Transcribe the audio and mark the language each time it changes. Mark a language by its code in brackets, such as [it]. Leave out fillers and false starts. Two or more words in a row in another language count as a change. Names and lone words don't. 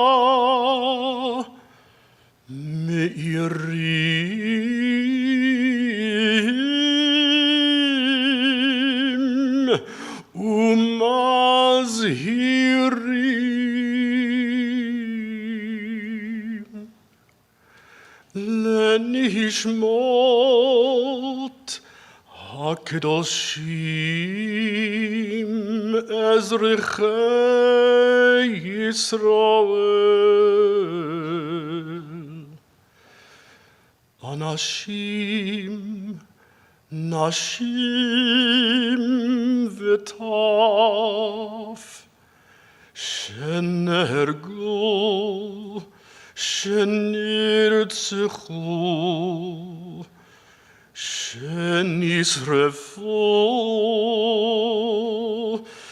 [he] מאירים ומזהירים לנשמות הקדושים אזרחי ישראל אנשים נשים וטף שנהרגו שנרצחו שנשרפו